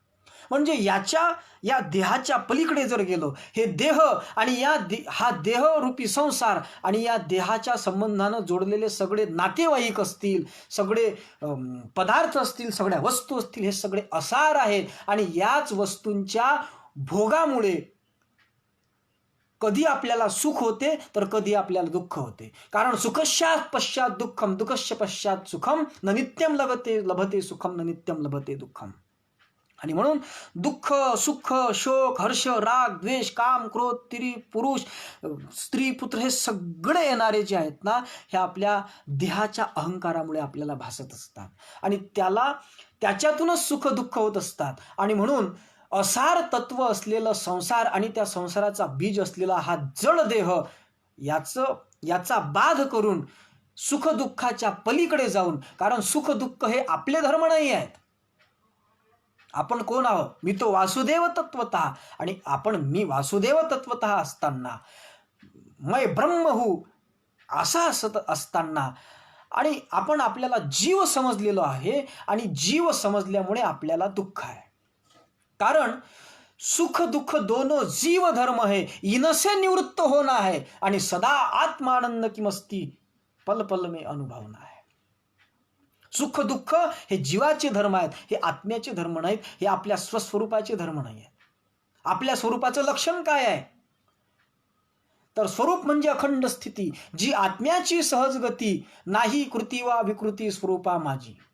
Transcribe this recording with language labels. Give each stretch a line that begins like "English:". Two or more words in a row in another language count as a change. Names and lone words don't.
Marathi: म्हणजे या देहाच्या पलीकडे जर गेलो, हे देह आणि हा देहरूपी संसार आणि या देहाच्या संबंधानं जोडलेले सगळे नातेवाईक असतील, सगळे पदार्थ असतील, सगळ्या वस्तू असतील, हे सगळे असार आहेत. आणि याच वस्तूंच्या भोगामुळे कधी आपल्याला सुख होते तर कधी आपल्याला दुःख होते.
Sanskrit: कारण सुखश्चात पश्चात दुःखम, दुःखश्च पश्चात सुखम, न नित्यम लभते सुखम, न नित्यम लभते दुःखम.
Marathi: आणि म्हणून दुःख, सुख, शोक, हर्ष, राग, द्वेष, काम, क्रोध, तिरी, पुरुष, स्त्री, पुत्र, हे सगळे येणारे जे आहेत ना, हे आपल्या देहाच्या अहंकारामुळे आपल्याला भासत असतात आणि त्याच्यातूनच सुख दुःख होत असतात. आणि म्हणून असार तत्व असलेलं संसार आणि त्या संसाराचा बीज असलेला हा जड देह, याचा बाध करून सुख दुःखाच्या पलीकडे जाऊन, कारण सुख दुःख हे आपले धर्म नाही आहेत. आपण कोण आहोत? मी तो वासुदेव तत्वतः. आणि मी वासुदेव तत्वतः असताना,
Hindi: मै ब्रह्म हूँ
Marathi: असा असताना, आणि आपण आपल्याला जीव समजलेलो आहे आणि जीव समजल्यामुळे आपल्याला दुःख आहे.
Hindi: कारण सुख दुःख दोनों जीव धर्म है, इनसे निवृत्त होना है, आणि सदा आत्मानंद की मस्ती पल पल में अनुभवना है.
Marathi: सुख दुःख हे जीवाचे धर्म आहेत, हे आत्म्याचे धर्म नाहीत, हे आपल्या स्वस्वरूपाचे धर्म नाही आहेत. आपल्या स्वरूपाचं लक्षण काय आहे? तर स्वरूप म्हणजे अखंड स्थिती, जी आत्म्याची सहज गती, नाही कृती वा विकृती स्वरूपा माझी.